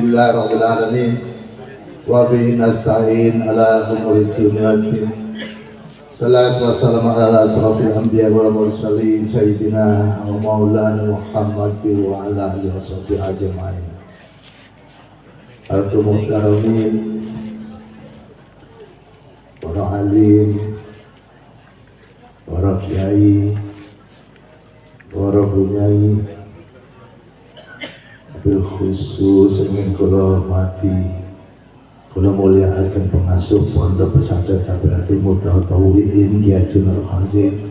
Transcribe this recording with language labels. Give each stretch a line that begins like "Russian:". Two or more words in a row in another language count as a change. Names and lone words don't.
Arabic: الحمد لله رب العالمين وبه نستعين على أمور الدنيا والدين. الصلاة والسلام على أشرف الأنبياء والمرسلين سيدنا ومولانا محمد وعلى آله وصحبه أجمعين.
Javanese: Al-Muhtaramin, para alim, para kiai, para bunyai,
Arabic: بالخصوص
Javanese: ingin kula hormati, kula muliakan pengasuh Pondok Pesantren Tabiatul Mutahawwi'in Kyai Haji Nur Khazin.